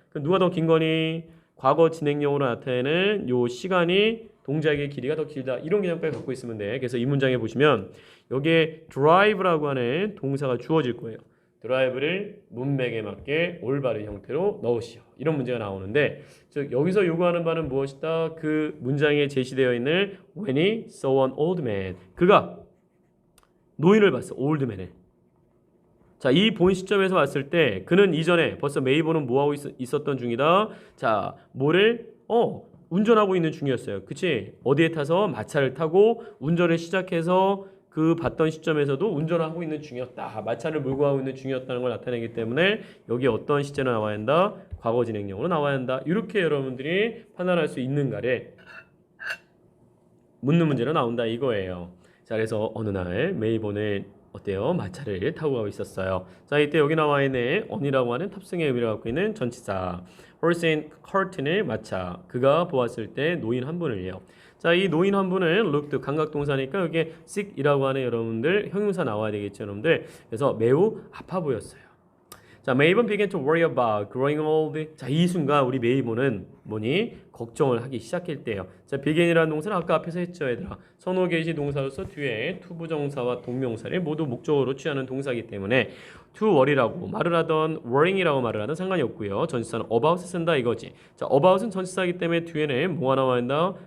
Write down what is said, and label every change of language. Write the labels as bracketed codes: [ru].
[ko] 그럼 누가 더 긴 거니? 과거 진행형으로 나타내는 요 시간이 동작의 길이가 더 길다. 이런 개념까지 갖고 있으면 돼. 그래서 이 문장에 보시면 여기에 drive라고 하는 동사가 주어질 거예요. 드라이브를 문맥에 맞게 올바른 형태로 넣으시오. 이런 문제가 나오는데 즉 여기서 요구하는 바는 무엇이다? 그 문장에 제시되어 있는 [en] when he saw an old man. [ko] 그가 노인을 봤어. old man을. 자, 이 본 시점에서 봤을 때 그는 이전에 벌써 메이버는 뭐하고 있었던 중이다. 자, 뭐를 운전하고 있는 중이었어요. 그치? 어디에 타서 마차를 타고 운전을 시작해서 그 봤던 시점에서도 운전하고 있는 중이었다. 마차를 몰고 가고 있는 중이었다는 걸 나타내기 때문에 여기 어떤 시제로 나와야 한다? 과거 진행형으로 나와야 한다. 이렇게 여러분들이 판단할 수 있는가를 묻는 문제로 나온다 이거예요. 자, 그래서 어느 날 메이본은 어때요? 마차를 타고 가고 있었어요. 자, 이때 여기 나와 있는 on이라고 하는 탑승의 의미를 갖고 있는 전치사 horse and cart을 마차 그가 보았을 때 노인 한 분을요. 자, 이 노인 한 분은 looked 감각동사니까 여기에 sick이라고 하는 여러분들 형용사 나와야 되겠죠, 여러분들. 그래서 매우 아파 보였어요. [en] 자, 메이본 began to worry about growing old. [ko] 자, 이 순간 우리 메이본은 뭐니? 걱정을 하기 시작할 때예요. 자, begin이라는 동사는 아까 앞에서 했죠, 얘들아. 선호 계시 동사로서 뒤에 투부정사와 동명사를 모두 목적으로 취하는 동사이기 때문에 to worry라고 말을 하던 worrying이라고 말을 하던 상관이 없고요. 전치사는 about을 쓴다 이거지. 자, about은 전치사이기 때문에 뒤에는 뭐가 나와야 한다?